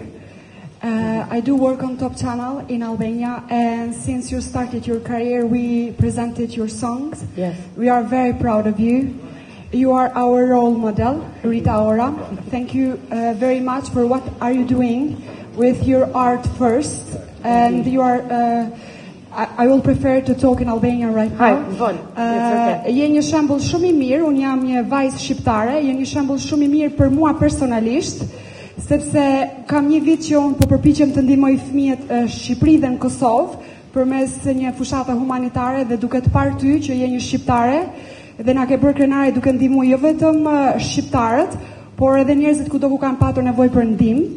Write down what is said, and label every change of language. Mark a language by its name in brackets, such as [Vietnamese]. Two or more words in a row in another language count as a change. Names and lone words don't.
[English] I do work on Top Channel in Albania, and since you started your career, we presented your songs. Yes. We are very proud of you. You are our role model, Rita Ora. Thank you very much for what are you doing with your art first. And you are... I will prefer to talk in Albanian right now. [Albanian] Je një shembull shumë I mirë, unë jam një vajzë shqiptare, je një shembull shumë I mirë për mua personalisht, sepse kam një vit që unë po përpiqem të ndihmoj fëmijët në Shqipëri dhe në Kosovë përmes një fushate humanitare dhe duke të parë ty që je një shqiptare dhe na ke bërë krenare duke ndihmuar jo vetëm shqiptarët, por edhe njerëzit kudo ku kanë patur nevojë për ndihmë.